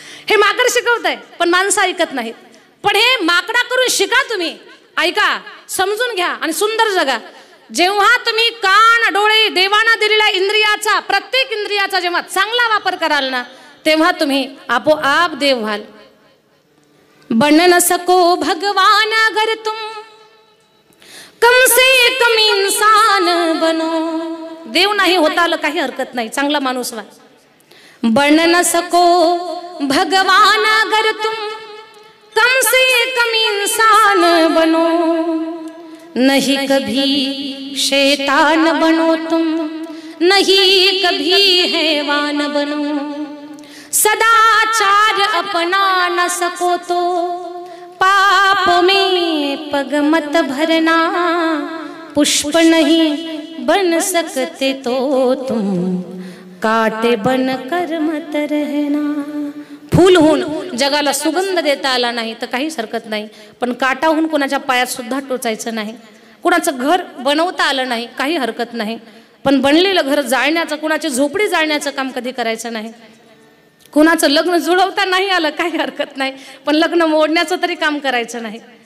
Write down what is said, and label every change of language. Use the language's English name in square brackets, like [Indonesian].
[Marathi] हे माकड शिकवतंय पण माणसं ऐकत नाहीत. पण हे माकडा करून शिका तुम्ही, ऐका, समजून घ्या आणि सुंदर जगा. जेव्हा तुम्ही कान, डोळे, देवाना दिलेल्या इंद्रियाचा, प्रत्येक इंद्रियाचा जेव्हा चांगला वापर कराल ना, तेव्हा तुम्ही आपोआप देव व्हाल. [Hindi] बन न सको भगवान अगर तुम कम से कम इंसान बनो. [Marathi] देव नाही होता आलं काही हरकत नाही, चांगला माणूस व्हा. [Hindi] बन न सको भगवान अगर तुम कम से कम इंसान बनो. नहीं कभी शैतान बनो तुम, नहीं कभी हैवान बनो. सदाचार अपना न सको तो पाप में पग मत भरना. पुष्प नहीं बन सकते तो तुम काटे बन कर मत रहना. [Marathi] फूल होऊन जगाला सुगंध देता आला नाही तर काहीच हरकत नाही, पण काटा होऊन कोणाच्या पायात सुद्धा टोचायचं नाही. कुणाचं घर बनवता आलं नाही काही हरकत नाही, पण बनलेलं घर जाळण्याचं, कुणाची झोपडी जाळण्याचं काम कधी करायचं नाही. कुणाचं लग्न जुळवता नाही आलं काही हरकत नाही, पण लग्न मोडण्याचं तरी काम करायचं नाही.